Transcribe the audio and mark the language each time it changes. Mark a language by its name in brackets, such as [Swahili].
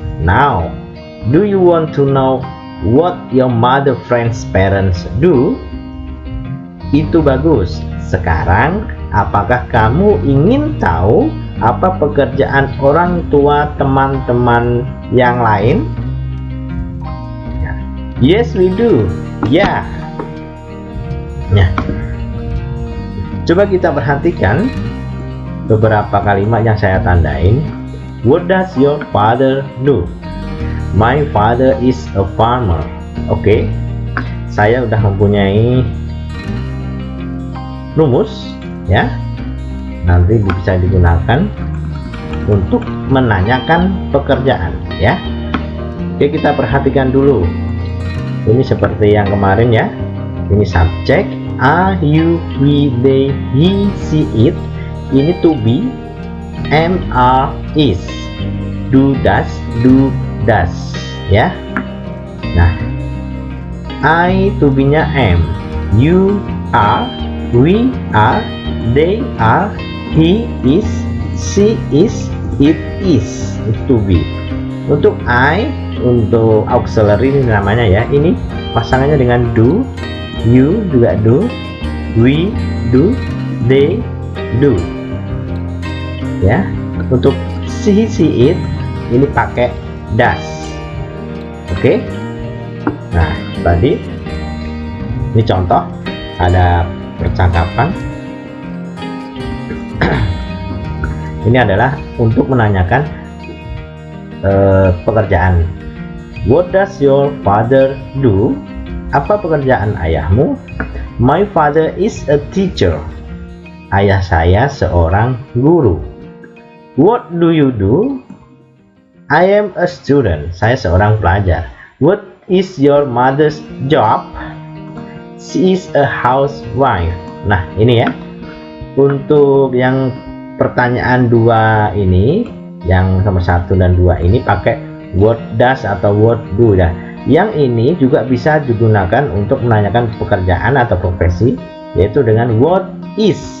[English] Now, do you want to know what your mother friend's parents do? [Indonesian] Itu bagus. Sekarang, apakah kamu ingin tahu apa pekerjaan orang tua teman-teman yang lain? [English] Yes, we do. [Indonesian] Ya. Nah, coba kita perhatikan beberapa kalimat yang saya tandain. [English] What does your father do? My father is a farmer. [Indonesian] Oke, saya udah mempunyai rumus, ya. Nanti bisa digunakan untuk menanyakan pekerjaan, ya. Oke, kita perhatikan dulu. Ini seperti yang kemarin, ya. Ini subjek, are, you, we, they, he, she, it. Ini to be, am, are, is. Do, does, ya. Nah, I to be-nya am, you are, we are, they are, he is, she is, it is. To be. Untuk I, untuk auxiliary ini namanya, ya. Ini pasangannya dengan do, you juga do, we do, they do, ya. Untuk she, it ini pakai does. Oke. Nah, tadi ini contoh ada percakapan. Ini adalah untuk menanyakan pekerjaan. [English] What does your father do? [Indonesian] Apa pekerjaan ayahmu? [English] My father is a teacher. [Indonesian] Ayah saya seorang guru. [English] What do you do? I am a student. [Indonesian] Saya seorang pelajar. [English] What is your mother's job? She is a housewife. [Indonesian] Nah, ini, ya. Untuk yang pertanyaan 2 ini, yang nomor 1 dan 2 ini pakai what does atau what do, ya. Yang ini juga bisa digunakan untuk menanyakan pekerjaan atau profesi, yaitu dengan what is.